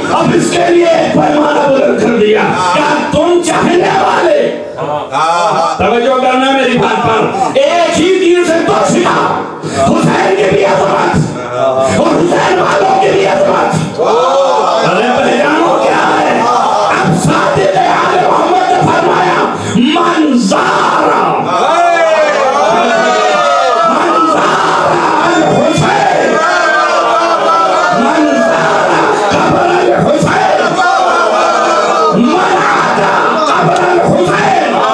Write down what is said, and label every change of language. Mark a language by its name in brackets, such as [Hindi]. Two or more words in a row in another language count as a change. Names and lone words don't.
[Urdu] اب اس کے لیے پیمانہ بلند کر دیا. کیا تم چاہنے والے توجہ کرنا میری بات پر. ایک ہی تیر سے دو شکار. حسین کی بھی عظمت اور حسین والوں کی بھی عظمت. ارے پہچانو کیا ہے. اب صادق آل محمد نے فرمایا [Arabic] منظار الحسین منظار قبر الحسین من عدا قبر الحسین.